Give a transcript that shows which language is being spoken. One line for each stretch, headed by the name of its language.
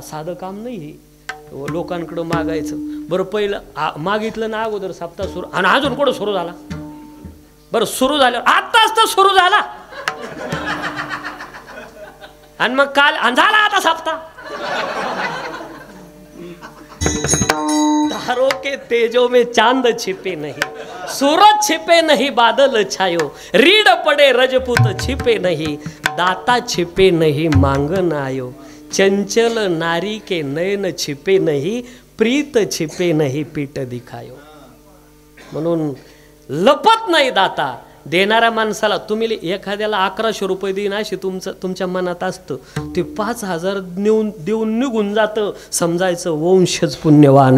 Marathi: साधं काम नाही हे लोकांकडं मागायचं. बरं पहिलं मागितलं ना अगोदर सप्ताह सुरू, आणि अजून कुठं सुरू झाला. बरं सुरू झाल्यावर आत्ताच तर सुरू झाला, आणि मग काल झाला आता सप्ताह.
Hindi: तारों के तेजों में चांद छिपे नहीं, सूरज छिपे नहीं बादल छायो, रीड पड़े रजपूत छिपे नहीं, दाता छिपे नहीं मांगन आयो, चंचल नारी के नयन छिपे नहीं, प्रीत छिपे नहीं पीठ दिखायो.
Marathi: म्हणून लपत नाही दाता. देणाऱ्या माणसाला तुम्ही एखाद्याला 1100 रुपये देईन अशी तुमच्या मनात असतं, ते 5000 देऊन निघून जातं, समजायचं वंशज पुण्यवान.